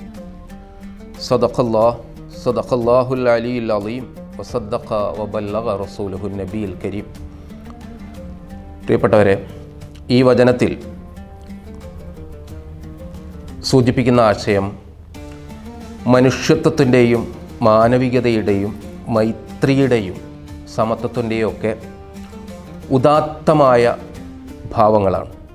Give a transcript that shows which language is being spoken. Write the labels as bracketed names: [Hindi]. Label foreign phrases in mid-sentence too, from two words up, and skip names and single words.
[Arabic] صدق الله العلي العظيم وصدق وبلغ رسوله النبي الكريم. [Malayalam] പ്രിയപ്പെട്ടവരെ, ഈ വചനത്തിൽ സൂചിപ്പിക്കുന്ന ആശയം മനുഷ്യത്വത്തിൻ്റെയും മാനവികതയുടെയും മൈത്രിയുടെയും സമത്വത്തിൻ്റെയും ഒക്കെ ഉദാത്തമായ ഭാവങ്ങളാണ്.